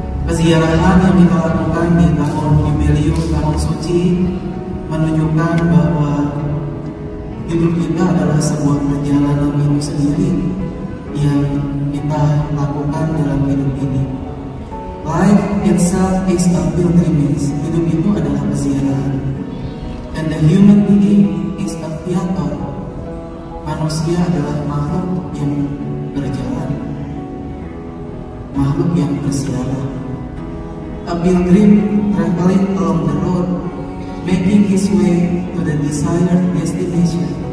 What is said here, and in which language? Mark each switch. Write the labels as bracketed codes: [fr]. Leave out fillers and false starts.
[id] Keziarahan yang kita lakukan di tahun Jubileum, tahun suci, menunjukkan bahwa hidup kita adalah sebuah perjalanan itu sendiri yang kita lakukan dalam hidup ini. [en] Life itself is a pilgrimage. [id] Hidup itu adalah keziarahan. [en] And the human being is a viator. [id] Manusia adalah makhluk yang berjalan, makhluk yang berziarah. [en] A pilgrim traveling along the road, making his way to the desired destination.